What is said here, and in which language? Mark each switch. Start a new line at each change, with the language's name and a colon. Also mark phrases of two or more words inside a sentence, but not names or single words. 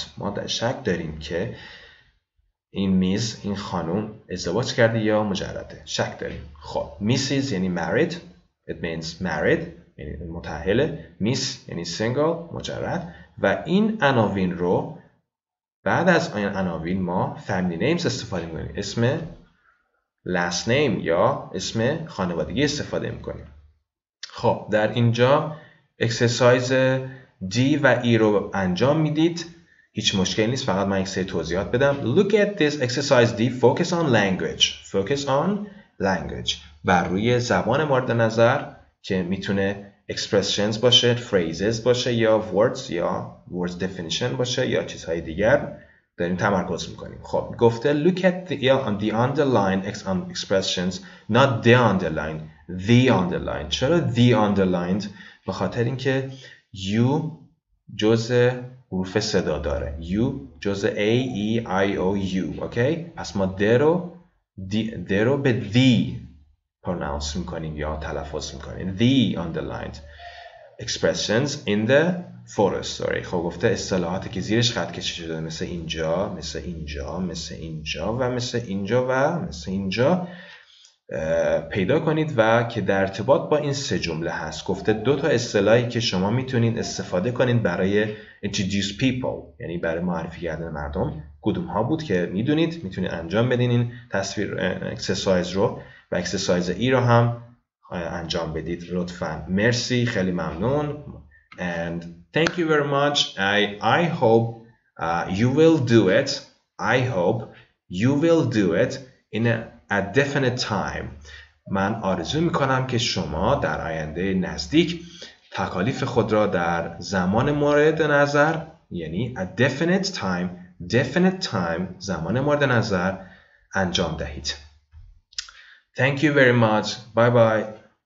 Persian: ما در شک داریم که این میز این خانم ازدواج کرده یا مجرده. شک داریم. خب Mrs یعنی
English: married, it means married
Persian: یعنی متأهله. Miss یعنی single مجرد. و این عناوین رو بعد از این عناوین ما
English: family names
Persian: استفاده می‌کنیم. اسم
English: last name
Persian: یا اسم خانوادگی استفاده می‌کنیم. خب در اینجا اکسرسایز D و E رو انجام میدید. هیچ مشکلی نیست. فقط من یک سری توضیحات بدم.
English: Look at this exercise D. Focus on language.
Persian: بر روی زبان مورد نظر که میتونه expressions باشه، phrases باشه یا
English: words definition
Persian: باشه یا چیزهای دیگر داریم تمرکز میکنیم. خب گفته
English: look at the underlined expressions not the underlined.
Persian: چرا
English: the underlined؟
Persian: به خاطر اینکه U جزء حروف صدا داره. U جزء A, E, I, O, U. اوکی؟ پس ما د رو به
English: the pronounce
Persian: میکنیم یا تلفظ میکنیم.
English: The underlined expressions in the photo story.
Persian: خب گفته اصطلاحاتی که زیرش خط کشی شده مثل اینجا، مثل اینجا، مثل اینجا و مثل اینجا و مثل اینجا پیدا کنید و که در ارتباط با این سه جمله هست. گفته دو تا اصطلاحی که شما میتونید استفاده کنید برای
English: introduce people
Persian: یعنی برای معرفی کردن مردم کدوم ها بود که میتونید انجام بدین این تصویر اکسرسایز رو و اکسرسایز ای رو هم انجام بدید لطفاً. مرسی، خیلی ممنون
English: and thank you very much. I hope you will do it in a definite time.
Persian: من آرزو میکنم که شما در آینده نزدیک تکالیف خود را در زمان مورد نظر یعنی
English: a definite time
Persian: زمان مورد نظر انجام دهید.
English: Thank you very much. Bye bye.